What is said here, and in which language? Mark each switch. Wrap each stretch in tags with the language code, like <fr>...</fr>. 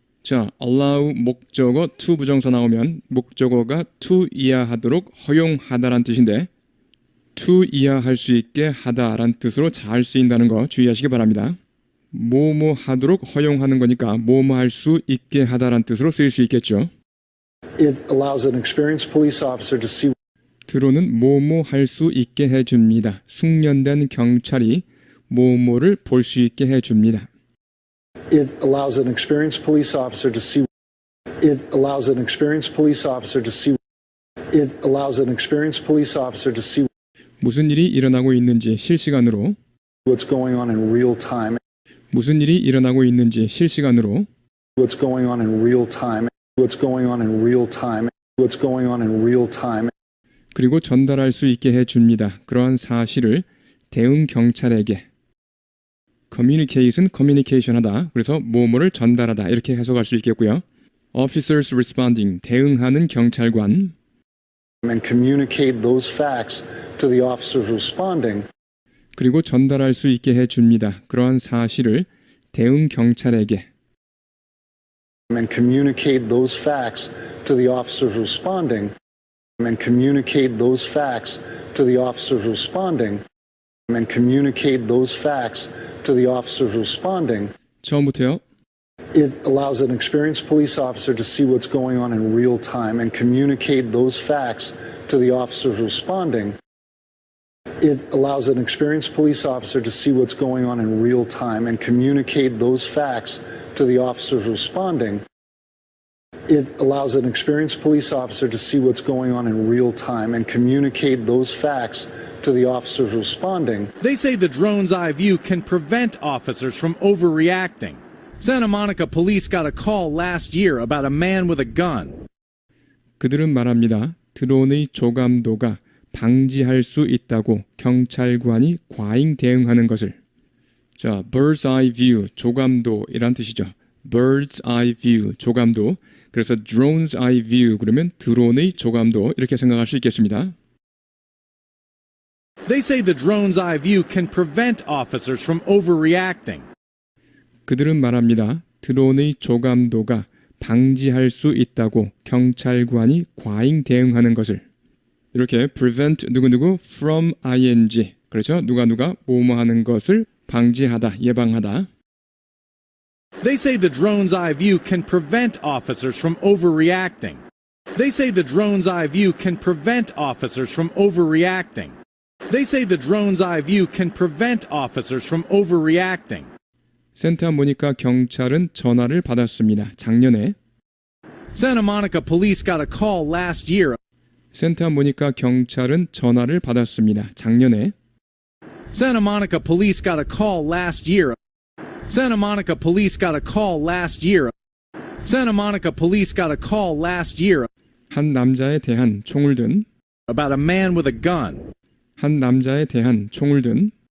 <ko>자, allow 목적어 to 부정사 나오면 목적어가 to 이하하도록 허용하다란 뜻인데 to 이하할 수 있게 하다란 뜻으로 잘 쓰인다는 거 주의하시기 바랍니다. 뭐뭐 하도록 허용하는 거니까 뭐뭐 할 수 있게 하다란 뜻으로 쓰일 수 있겠죠.</ko> <en>It allows an experienced police officer to see</en> <ko>드론은 뭐뭐 할 수 있게 해줍니다. 숙련된 경찰이 뭐뭐를 볼 수 있게 해줍니다.</ko> <en>It allows an experienced police officer to see It allows an experienced police officer to see It allows an experienced police officer to see</en> <ko>무슨 일이 일어나고 있는지 실시간으로</ko> <en>what's going on in real time.</en> <ko>무슨 일이 일어나고 있는지 실시간으로</ko> <en>What's going on in real time. What's going on in real time. What's going on in real time.</en> <ko>그리고 전달할 수 있게 해줍니다. 그러한 사실을 대응 경찰에게 communicate은 communication 하다. 그래서 뭐뭐를 전달하다 이렇게 해석할 수 있겠고요.</ko> <en>Officers responding</en> <ko>대응하는 경찰관</ko> <en>And communicate those facts to the officers responding. 그리고 전달할 수 있게 해줍니다. 그러한 사실을 대응 경찰에게 And communicate those facts to the officers responding. And communicate those facts to the officers responding. And communicate those facts to the officers responding.</en> <ko>처음부터요.</ko> <en>It allows an experienced police officer to see what's going on in real time and communicate those facts to the officers responding. It allows an experienced police officer to see what's going on in real time and communicate those facts to the officers responding. It allows an experienced police officer to see what's going on in real time and communicate those facts to the officers responding. They say the drone's eye view can prevent officers from overreacting. Santa Monica police got a call last year about a man with a gun.</en> <ko>그들은 말합니다. 드론의 조감도가 방지할 수 있다고 경찰관이 과잉 대응하는 것을. 자, bird's eye view, 조감도이란 뜻이죠. bird's eye view, 조감도. 그래서 drone's eye view 그러면 드론의 조감도 이렇게 생각할 수 있겠습니다.</ko> <en>They say the drone's eye view can prevent officers from overreacting.</en> <ko>그들은 말합니다. 드론의 조감도가 방지할 수 있다고 경찰관이 과잉 대응하는 것을 이렇게 prevent 누구누구 from ing 그렇죠? 누가 뭐뭐 하는 것을 방지하다, 예방하다.</ko> <en>They say the drone's eye view can prevent officers from overreacting. They say the drone's eye view can prevent officers from overreacting. They say the drone's eye view can prevent officers from overreacting.</en> <ko>산타모니카 경찰은 전화를 받았습니다. 작년에</ko> <en>Santa Monica police got a call last year.</en> <ko>산타모니카 경찰은 전화를 받았습니다. 작년에</ko> <en>Santa Monica police got a call last year. Santa Monica police got a call last year. Santa Monica police got a call last year</en> <ko>한 남자에 대한 총을 든</ko> <en>about a man with a gun.</en> <ko>한 남자에 대한 총을 든</ko>